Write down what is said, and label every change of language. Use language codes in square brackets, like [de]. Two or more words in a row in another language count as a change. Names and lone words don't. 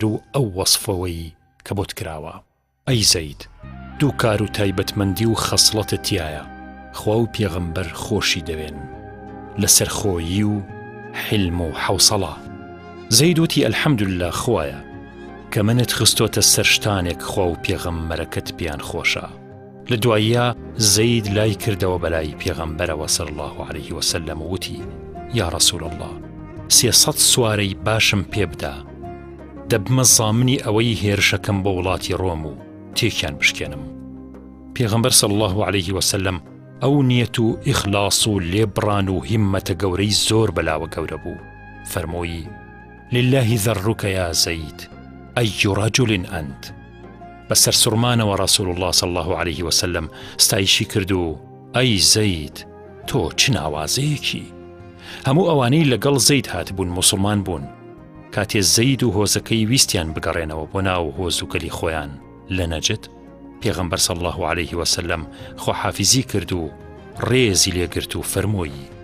[ckb] و ئەو وەسفەوەی کە بۆت کراوە ئەی زەید دوو کار و تایبەتمەندی و خەسڵەتت تایە خوا و پێغەمبەر خۆشی دەوێن لەسەر خۆیی و حلم و حوسەڵە زەید وتی ئەلحەمدولله خوایە کە منت خستۆتە سەر شتانێک خوا و پێغەمبەرەکەت پیان خۆشە لە دواییە زەید لای کردەوە بەلای پێغەمبەرەوە [ar] صلی الله عليه وسلم [ckb] وتی [ar] یا رسول الله [ckb] 300 سوارەی باشم پێ بدە دەبمە زامنی ئەوەی هێرشەکەم بە وڵاتی ڕۆم و تێکیان بشکێنم پێغەمبەر [ar] صلی الله عليه وسلم [ckb] ئەو نیەت و ئیخلاص و لێبڕان و هیممەتە گەورەی زۆر بەلاوە گەورە بوو فەرمووی [ar] لله ذرك يا زيد أي رجل أنت [ckb] بەسەر سوڕمانەوە [ar] رسول الله صلی الله عليه وسلم [ckb] ستایشی کردو ئەی زەید تۆ چ ناوازەیەکی هەموو ئەوانەی لەگەڵ زەید هاتبوون موسڵمان بوون کاتێ زەید و هۆزەکەی ویستیان بگەڕێنەوە بۆ ناو هۆز و گەلی خۆیان لە نەجد پێغەمبەر [ar] صلی الله عليه وسلم [ckb] خۆحافیزی کرد و ڕێزی لێگرت و فەرمووی